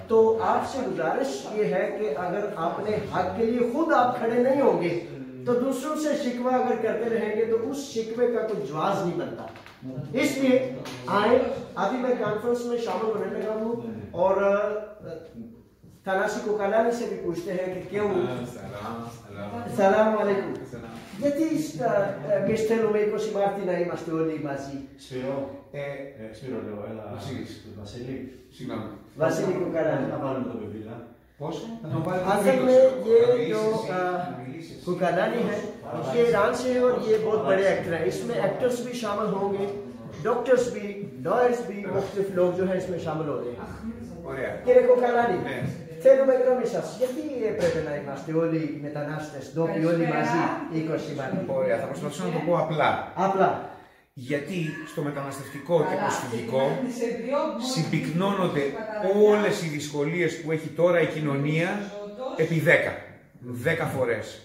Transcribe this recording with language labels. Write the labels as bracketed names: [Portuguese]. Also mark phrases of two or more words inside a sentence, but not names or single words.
[Urdu] تو آپ سے گزارش یہ ہے کہ اگر آپ نے حق کے لیے خود آپ کھڑے نہیں ہوں گے تو دوسروں سے شکوہ اگر کرتے رہیں گے تو اس شکوے کا کوئی جواب نہیں بنتا. اس لیے آئے، ابھی میں کانفرنس میں شامل ہونے لگا ہوں اور کو کلانی سے بھی پوچھتے ہیں کہ کیوں سلام والیکم [Greek] γιατί και στέλνουμε 20 Μάρτη να είμαστε όλοι μαζί. Σπύρο λέω, έλα Βασίλη. Συγγνώμη. Βασίλη Κουκαλάνη. Να πάρουμε το παιδί, πώς? [Urdu] اصل میں یہ جو کوکالانی ہے یہ ایران سے ہے اور یہ بہت بڑے ایکٹر ہیں. اس میں ایکٹرز بھی شامل ہوں گے، ڈاکٹرز بھی، لائرز بھی، مختلف لوگ جو ہے اس میں شامل ہو رہے ہیں. [Greek] Κύριε Κουκαλάνη, θέλουμε γνώμη σας. Γιατί πρέπει να είμαστε όλοι μετανάστες, ντόπιοι όλοι μαζί 20 Μάρτη? Ωραία, θα προσπαθήσω να το πω απλά. Απλά. Γιατί στο μεταναστευτικό και προσφυγικό συμπυκνώνονται όλες οι δυσκολίες που έχει τώρα η κοινωνία επί 10 φορές.